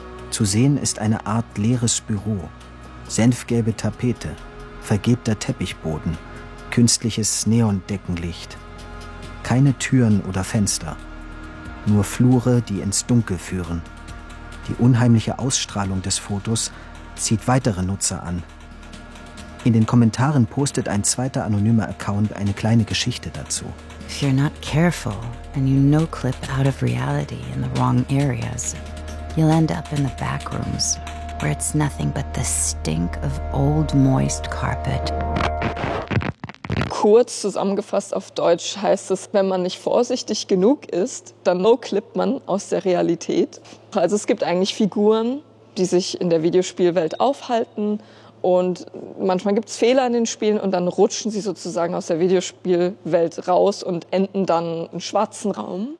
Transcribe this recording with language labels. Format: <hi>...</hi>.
<de>Zu sehen ist eine Art leeres Büro, senfgelbe Tapete, vergilbter Teppichboden, künstliches Neondeckenlicht. Keine Türen oder Fenster, nur Flure, die ins Dunkel führen. Die unheimliche Ausstrahlung des Fotos zieht weitere Nutzer an. In den Kommentaren postet ein zweiter anonymer Account eine kleine Geschichte dazu.</de> <en>If you're not careful and you noclip out of reality in the wrong areas, you'll end up in the backrooms, where it's nothing but the stink of old moist carpet.</en> <de>Kurz zusammengefasst auf Deutsch heißt es, wenn man nicht vorsichtig genug ist, dann noclipt man aus der Realität. Also es gibt eigentlich Figuren, die sich in der Videospielwelt aufhalten. Und manchmal gibt es Fehler in den Spielen und dann rutschen sie sozusagen aus der Videospielwelt raus und enden dann im schwarzen Raum.</de>